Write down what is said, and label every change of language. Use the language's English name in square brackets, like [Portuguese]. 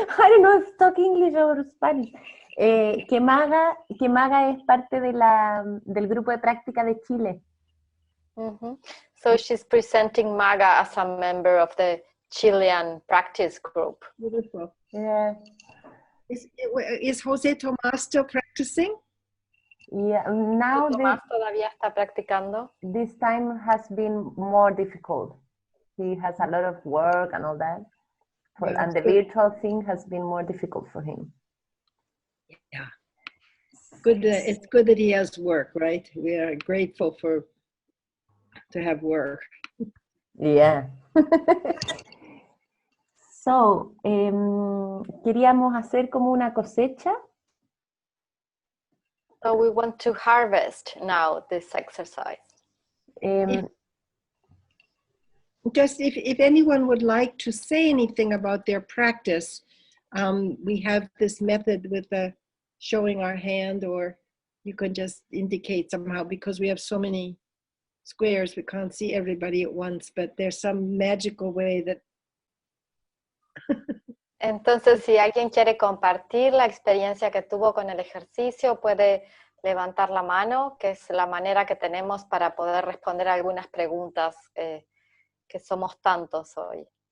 [English] I don't know if talk English or Spanish. [Spanish] Que Maga es parte del grupo de práctica de Chile. [English] So she's presenting Maga as a member of the Chilean practice group. Beautiful. Yeah. Is Jose Tomás still practicing? Yeah, now [Spanish] Tomás todavía está practicando. [English] This time has been more difficult. He has a lot of work and all that. And the virtual thing has been more difficult for him. Yeah. Good. It's good that he has work, right? We are grateful to have work. Yeah. [Spanish] So, queríamos hacer como una cosecha. [English] So we want to harvest now this exercise. Just if anyone would like to say anything about their practice, we have this method with the showing our hand, or you can just indicate somehow, because we have so many squares, we can't see everybody at once, but there's some magical way that... [Spanish] Entonces, si alguien quiere compartir la experiencia que tuvo con el ejercicio, puede levantar la mano, que es la manera que tenemos para poder responder a algunas preguntas que somos tantos hoy.